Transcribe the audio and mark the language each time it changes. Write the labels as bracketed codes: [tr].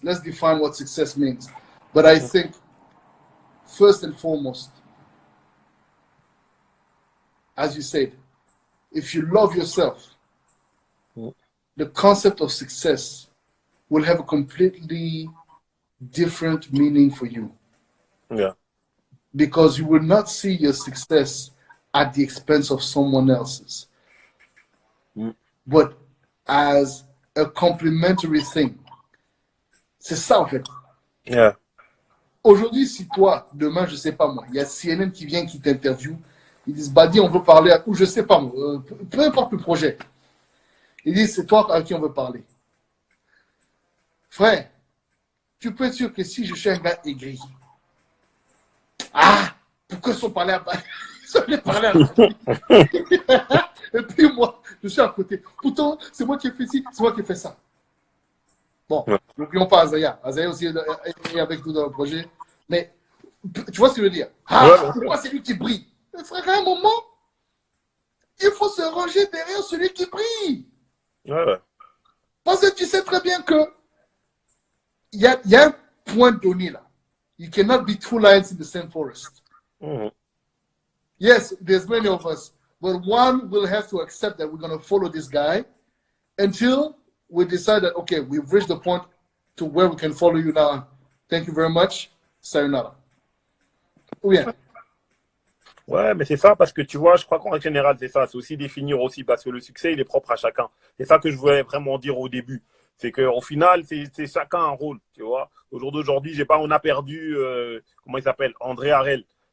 [en] Let's define what success means. But I think, first and foremost, as you said, if you love yourself, the concept of success will have a completely different meaning for you. Yeah. Because you will not see your success at the expense of someone else's, but as a complementary thing. [fr] C'est ça, en fait. [en] Yeah. [fr] Aujourd'hui, si toi, demain, je sais pas moi, il y a CNN qui vient, qui t'interviewe, ils disent, Badi, on veut parler, ou je sais pas moi, peu importe le projet. Ils disent, c'est toi à qui on veut parler. Frère, tu peux être sûr que si je suis un gars aigri, pourquoi ils sont parlés à Badi? Ils sont allés parler à Badi. Et puis moi, je suis à côté. Pourtant, c'est moi qui ai fait ci, c'est moi qui ai fait ça. Bon, n'oublions pas Azaya. Azaya aussi est avec nous dans le projet. Mais tu vois ce que je veux dire? Pourquoi c'est lui qui brille? Frère, à un moment, il faut se ranger derrière celui qui brille. Ouais. Parce que tu sais très bien que il y a un point donné là. [en] You cannot be two lions in the same forest. Yes, there's many of us, but one will have to accept that we're going to follow this guy until we decide that, okay, we've reached the point to where we can follow you now. Thank you very much. Sayonara. [fr] Ou bien. Ouais, mais c'est ça, parce que tu vois, je crois qu'en général, c'est ça. C'est aussi définir aussi, parce que le succès, il est propre à chacun. C'est ça que je voulais vraiment dire au début. C'est qu'au final, c'est chacun un rôle, tu vois. Au jour d'aujourd'hui, on a perdu, comment il s'appelle, André Harel.